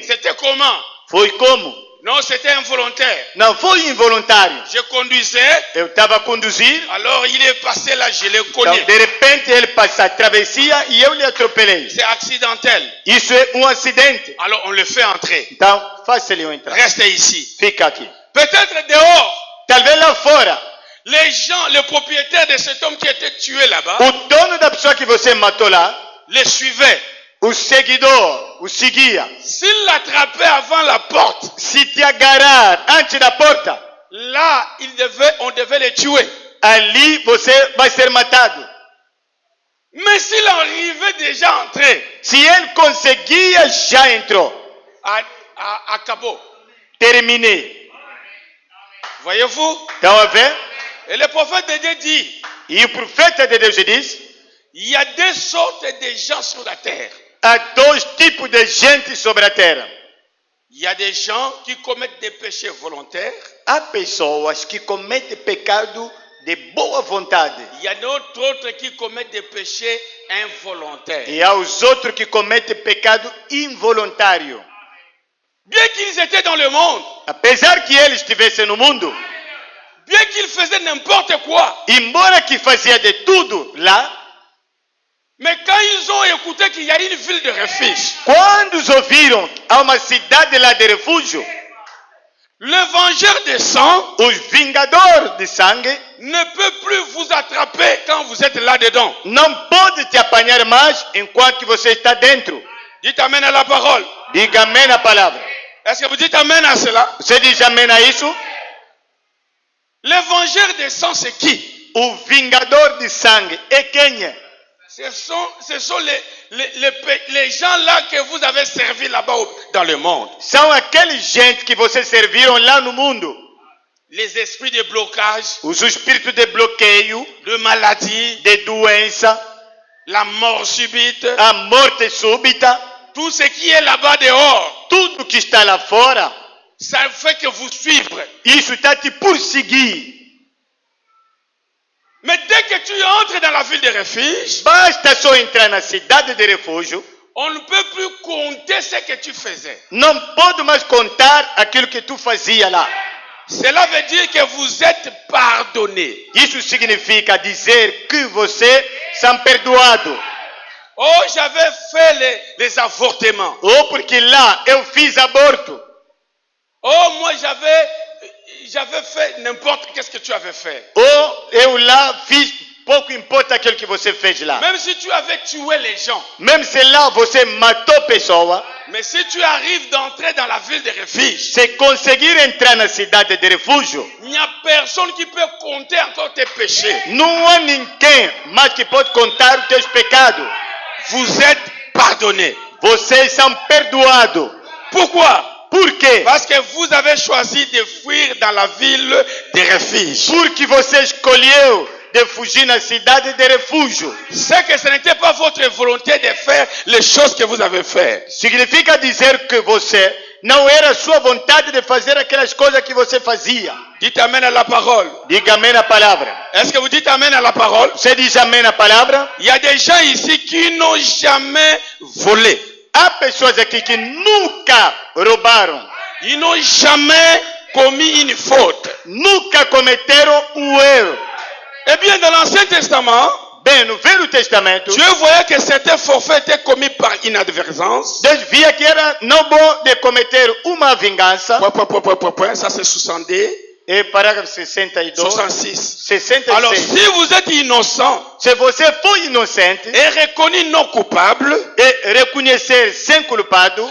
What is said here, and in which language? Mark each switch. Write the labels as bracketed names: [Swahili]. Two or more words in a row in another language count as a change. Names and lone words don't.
[French] C'était comment? [Portuguese] Foi como? [French] Non, c'était involontaire. [Portuguese] Não foi involuntário. [French] Je conduisais, [Portuguese] Eu estava a conduzir, [French] alors il est passé là, je l'ai [Portuguese] então [French] cogné. [Portuguese] de repente ele passa a travessia e eu lhe atropelei. [French] C'est accidentel. [Portuguese] Isso é um acidente. [French] Alors on le fait entrer. [Portuguese] Então, faça-lhe entrar. [French] Reste ici. [Portuguese] Fica aqui. [French] Peut-être dehors, [Portuguese] Talvez lá fora, [French] les gens, le propriétaire de cet homme qui était tué là-bas, [Portuguese] o dono da pessoa que você matou lá, [French] les suivait. [Portuguese] o seguidor, o seguia. [French] S'il l'attrapait avant la porte, [Portuguese] Se te agarrar antes da porta, [French] là, on devait le tuer. [Portuguese] ali você vai ser matado. [French] Mais s'il arrivait déjà à entrer [Portuguese] Se ele conseguia, já entrou. [French] à Cabo, [Portuguese] Terminei. [French] voyez-vous? [Portuguese] Estão a ver? [French] Et le prophète de Dieu dit, [Portuguese] E o profeta de Deus diz, [French] il y a deux sortes de gens sur la terre. [Portuguese] há dois tipos de gente sobre a terra. [French] Il y a des gens qui commettent des péchés volontaires. [Portuguese] Há pessoas que cometem pecado de boa vontade. [French] Il y a d'autres qui commettent des péchés involontaires. [Portuguese] E há os outros que cometem pecado involuntário. [French] Bien qu'ils étaient dans le monde, [Portuguese] Apesar que eles estivessem no mundo, [French] bien qu'ils faisaient n'importe quoi, [Portuguese] embora que fazia de tudo lá, [French] mais quand ils ont écouté qu'il y a une ville de refuge, [Portuguese] quando os ouviram há uma cidade lá de refúgio, [French] le vengeur de sang [Portuguese] os vingadores de sangue [French] ne peut plus vous attraper quand vous êtes là-dedans. [Portuguese] não pode te apanhar mais enquanto você está dentro. [French] Dites amen à la parole. [Portuguese] Diga amém na palavra. [French] Est-ce que vous dites amen à cela? [Portuguese] Você diz amém a isso? [French] Le vengeur de sang, c'est qui? [Portuguese] O vingador de sangue é quem é? [French] Ce sont les gens là que vous avez servi là-bas dans le monde. [Portuguese] São aqueles gente que vocês serviram lá no mundo. [French] Les esprits de blocage, [Portuguese] Os espíritos de bloqueio, [French] de maladie, [Portuguese] de doença, [French] la mort subite, [Portuguese] a morte súbita, [French] tout ce qui est là-bas dehors, [Portuguese] tudo que está lá fora, [French] ça fait que vous suivre. [Portuguese] isso está te perseguir. [French] Mais dès que tu entres dans la ville de refuge, [Portuguese] Basta só entrar na cidade de refúgio, [French] on ne peut plus compter ce que tu faisais. [Portuguese] não pode mais contar aquilo que tu fazia lá. [French] Cela veut dire que vous êtes pardonné. [Portuguese] Isso significa dizer que você são perdoados. [French] Oh, j'avais fait les avortements. [Portuguese] Ou porque lá eu fiz aborto. [French] Oh, moi j'avais fait n'importe qu'est-ce que tu avais fait. [Portuguese] Ou eu lá fiz, pouco importa aquilo que você fez lá. [French] Même si tu avais tué les gens. [Portuguese] Mesmo se lá você matou pessoa, [French] Mais si tu arrives d'entrer dans la ville de refuge, [Portuguese] se conseguir entrar na cidade de refúgio, [French] il n'y a personne qui peut compter encore tes péchés. [Portuguese] não há ninguém mais que pode contar os teus pecados. [French] Vous êtes pardonnés. [Portuguese] Vocês são perdoados. [French] Pourquoi? [Portuguese] Por quê? [French] Parce que vous avez choisi de fuir dans la ville de refuge. [Portuguese] Porque você escolheu de fugir na cidade de refúgio. [French] C'est que ce n'était pas votre volonté de faire les choses que vous avez faites. [Portuguese] Significa dizer que você não era sua vontade de fazer aquelas coisas que você fazia. [French] Dites amen à la parole. [Portuguese] Diga amém na palavra. [French] Est-ce que vous dites amen à la parole? [Portuguese] Você diz amém na palavra? [French] Il y a des gens ici qui n'ont jamais volé. [Portuguese] Há pessoas aqui que nunca roubaram, [French] Ils n'ont jamais commis une faute. [Portuguese] nunca cometeram um erro. [French] Eh bien, dans l'Ancien Testament, [Portuguese] Bem, no Velho Testamento, [French] Dieu voyait que certains forfaits étaient commis par inadvertance. [Portuguese] Deus via que era não bom de cometer uma vingança. [French] Ça c'est 62, [Portuguese] E parágrafo 62, 66. 66. [French] Alors, si vous êtes innocent [Portuguese] Se você for inocente [French] et reconnu non coupable, [Portuguese] e reconhecer sem culpado,